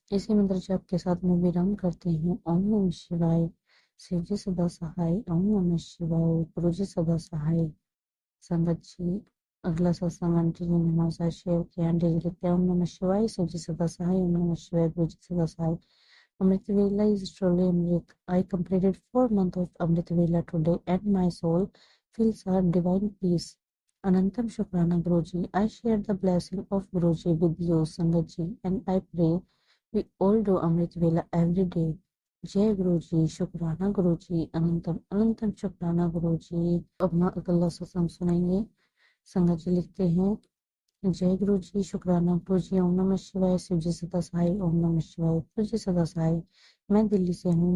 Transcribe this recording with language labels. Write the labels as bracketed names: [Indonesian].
[Hindi] इसी मंत्र जाप के साथ मैं विराम करती हूँ। ओम नमः शिवाय, शिव जी सदा सहाय। ओम नमः शिवाय, गुरु जी सदा सहाय। संगत जी, अगला सत्संग आंटी जी ने हमारे साथ शेयर किया। आंटी जी लिखते हैं, ओम नमः शिवाय, शिव जी सदा सहाय। ओम नमः शिवाय, गुरु जी सदा सहाय। [English] Amrit Vela is truly Amrit. I completed 4 months of Amrit Vela today and my soul feels a divine peace. Anantam Shukrana Guruji. I share the blessing of Guruji with you, Sangatji, and I pray we all do Amrit Vela every day. [Hindi] जय गुरु जी, शुक्राना गुरु जी, अनंतम अनंतम शुक्राना गुरु जी। अब हम अगला सत्संग सुनेंगे। संगत जी लिखते हैं, जय गुरु जी, शुक्राना गुरु जी। ओम नमः शिवाय, शिव जी सदा सहाय। ओम नमः शिवाय, गुरु जी सदा सहाय। मैं दिल्ली से हूँ।